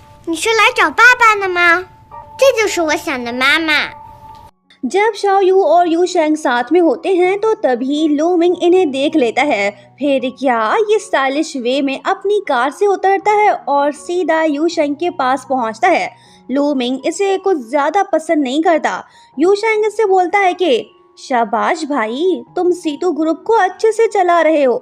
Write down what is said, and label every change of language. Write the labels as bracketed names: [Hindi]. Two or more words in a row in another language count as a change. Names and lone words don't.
[Chinese] 你是来找爸爸的吗？这就是我想的妈妈。 [Hindi] जब शाओयू और यू शेंग साथ में होते हैं तो तभी लू मिंग इन्हें देख लेता है। फिर क्या ये स्टाइलिश वे में अपनी कार से उतरता है और सीधा यू शेंग के पास पहुंचता है। लू मिंग इसे कुछ ज्यादा पसंद नहीं करता। यू शेंग इससे बोलता है कि शाबाश भाई, तुम सीटू ग्रुप को अच्छे से चला रहे हो।